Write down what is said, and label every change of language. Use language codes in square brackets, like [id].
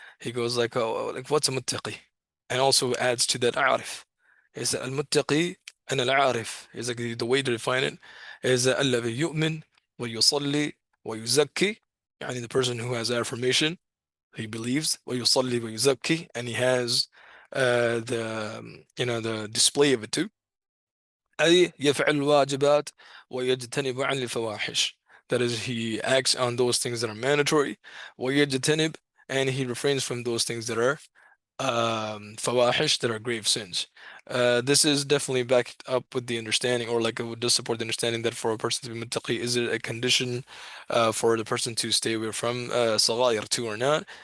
[en] He goes like, oh, like what's a muttaqi? And also adds to that a'rif. Is that al-muttaqi and al-a'rif is like the way to define it is [ar] الذي يؤمن ويصلي ويزكي, [en] يعني the person who has affirmation, he believes [ar] ويصلي ويزكي, [en] and he has the display of it too. [ar] أي يفعل الواجبات ويجتنب عن الفواحش. [en] That is, he acts on those things that are mandatory. ويجتنب, and he refrains from those things that are fawahish, that are grave sins. This is definitely backed up with the understanding, or like it would just support the understanding that for a person to be muttaqi, is it a condition for the person to stay away from sagha'ir too or not?